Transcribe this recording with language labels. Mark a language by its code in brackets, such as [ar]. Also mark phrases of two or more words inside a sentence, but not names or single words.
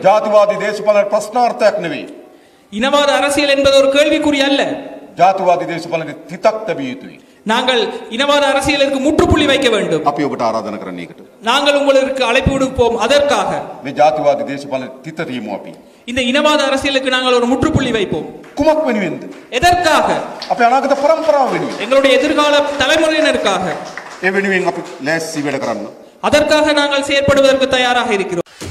[si] ජාතිවාදී දේශපාලන ප්‍රශ්නාර්ථයක් නෙවෙයි. [ta] இனவாத அரசியல் என்பது ஒரு கேள்விக்குறி அல்ல. [si] ජාතිවාදී දේශපාලනේ තිතක් තැබිය යුතුයි. [ta] நாங்கள் இனவாத அரசியலுக்கு முற்றுப்புள்ளி வைக்க வேண்டும். [si] අපි ඔබට ආරාධනා කරන්නේ ඒකට. [ta] நாங்கள் உங்களுக்கு அழைப்பு விடுப்போம் அதற்காக. [si] මේ ජාතිවාදී දේශපාලනේ තිත තියමු අපි. [ta] இந்த இனவாத அரசியலுக்கு நாங்கள் ஒரு முற்றுப்புள்ளி வைப்போம். [si] කුමක් වෙනුවෙන්ද? [ta] எதற்காக? [si] අපේ අනාගත පරම්පරාව වෙනුවෙන්. [ta] எங்களுடைய எதிர்கால தலைமுறையினருக்காக. [si] ඒ වෙනුවෙන් අපි ලෑස්ති වැඩ කරන්න. [ta] அதற்காக நாங்கள் செயற்படுவதற்கு தயாராக இருக்கிறோம்.